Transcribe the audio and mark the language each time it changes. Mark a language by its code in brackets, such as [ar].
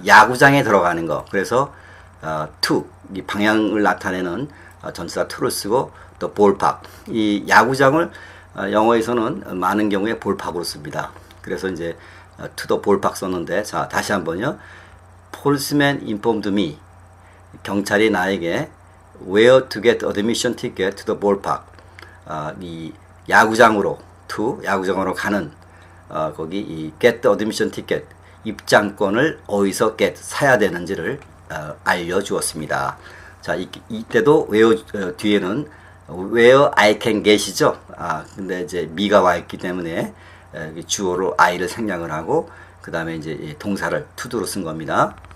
[ko] 야구장에 들어가는 거. 그래서 to 이 방향을 나타내는 전치사 to를 쓰고 또 ballpark 이 야구장을 영어에서는 많은 경우에 ballpark으로 씁니다. 그래서 이제 [en] to the ballpark [ko] 썼는데 자, 다시 한번요. [en] Policeman informed me. [ko] 경찰이 나에게 [en] where to get admission ticket to the ballpark. [ko] 이 야구장으로 to 야구장으로 가는 거기 이 [en] get the admission ticket [ko] 입장권을 어디서 사야 되는지를 알려주었습니다. 자, 이때도 뒤에는 [en] where I can get [ko] 이죠. 근데 이제 me가 와 있기 때문에 주어로 I를 생략을 하고 그 다음에 이제 동사를 to도로 쓴 겁니다.